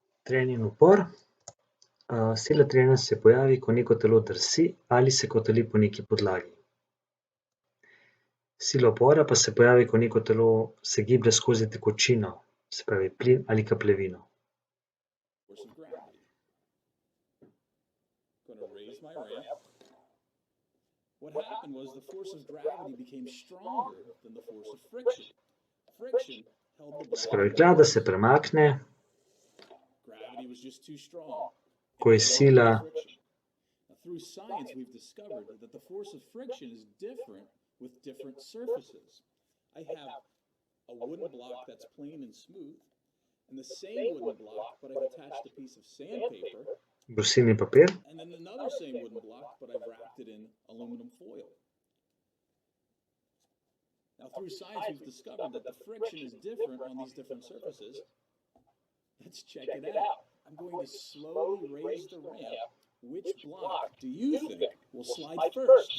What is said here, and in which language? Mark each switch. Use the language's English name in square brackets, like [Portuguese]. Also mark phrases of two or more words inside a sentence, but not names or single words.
[Slovenian] Trenje in upor. Sila trenja se pojavi, ko neko telo drsi ali se kotali po neki podlagi. Sila upora pa se pojavi, ko neko telo se giblje skozi tekočino, se pravi plin ali kapljevino. [English] Force of gravity. Going to raise my ramp. What happened was the force of gravity became stronger than the force of friction. Friction held the [Slovenian] Se [English] block. [Slovenian] pravi, klada se premakne, [English] Gravity was just too strong. [Slovenian] ko je sila, [English] Now, through science, we've discovered that the force of friction is different with different surfaces. I have a wooden block that's plain and smooth, and the same wooden block, but I've attached a piece of sandpaper, [Slovenian] brusilni papir, [English] and then another same wooden block, but I've wrapped it in aluminum foil. Now, through science, we've discovered that the friction is different on these different surfaces. Let's check it out. I'm going to slowly raise the ramp. Which block do you think will slide first?